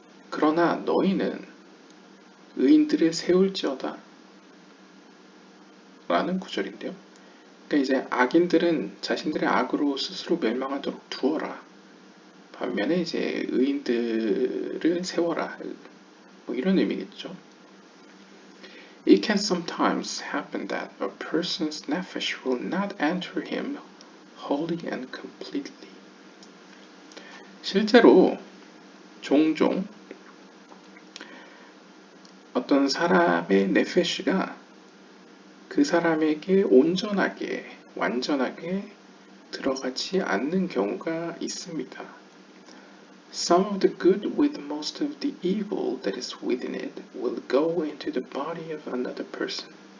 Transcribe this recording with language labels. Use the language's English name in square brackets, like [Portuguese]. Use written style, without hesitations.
[Korean] 그러나 너희는 의인들을 세울지어다. 라는 구절인데요. 그러니까 이제 악인들은 자신들의 악으로 스스로 멸망하도록 두어라. 반면에 이제 의인들을 세워라. 뭐 이런 의미겠죠. [English] It can sometimes happen that a person's nefesh will not enter him wholly and completely. [Korean] 실제로 종종 어떤 사람의 네페시가 그 사람에게 온전하게, 완전하게 들어가지 않는 경우가 있습니다. [English] Some of the good with most of the evil that is within it will go into the body of another person.